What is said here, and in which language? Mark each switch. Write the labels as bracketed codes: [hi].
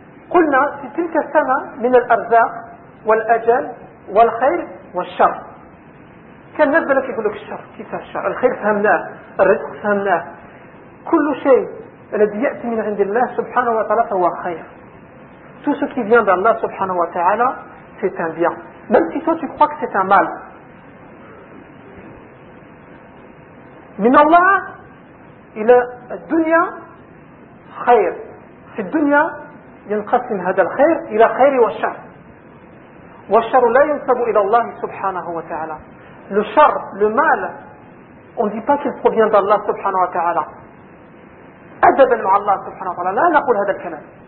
[ar] قلنا في تلك السنة من الأرزاق والأجل والخير والشر، كان الناس بلك يقول لك الشر كيف الشر، الخير فهمناه، الرزق فهمناه، كل شيء الذي يأتي من عند الله سبحانه وتعالى فهو خير. [fr] Tout ce qui vient d'Allah subhanahu wa ta'ala c'est un bien, même si toi tu crois que c'est un mal. [ar] من الله إلى الدنيا خير، في الدنيا ينقسم هذا الخير إلى خير والشر، والشر لا ينسب إلى الله سبحانه وتعالى. Le شر [fr] le mal on dit pas qu'il provient d'Allah [ar] سبحانه وتعالى، أدبا مع الله سبحانه وتعالى لا نقول هذا الكلام.